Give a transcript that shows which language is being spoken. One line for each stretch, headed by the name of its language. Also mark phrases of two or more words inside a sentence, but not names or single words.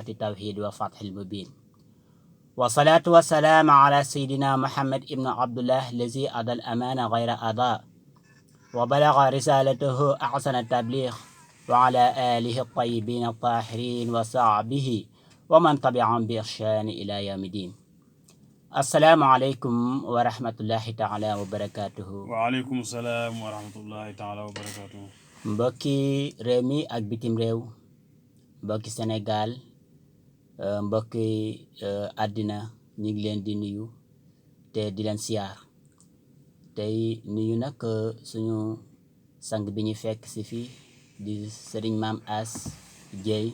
Arabic: التوحيد وفتح المبين والصلاة والسلام على سيدنا محمد ابن عبد الله الذي أدى الأمانة غير أداء وبلغ رسالته أحسن التبليغ وعلى آله الطيبين الطاهرين وصحبه ومن تبعهم بإحسان إلى يوم الدين السلام عليكم ورحمة الله تعالى وبركاته. وعليكم السلام ورحمة الله تعالى وبركاته.
Wolof: mbokki réew mi ak bitim réew mbokki Sénégal mbokki àddina ñu ngi leen di nuyu te di leen siyaar tey nuyu nag suñu sang bi ñu fekk si fii di sëriñ Maam As Dieye.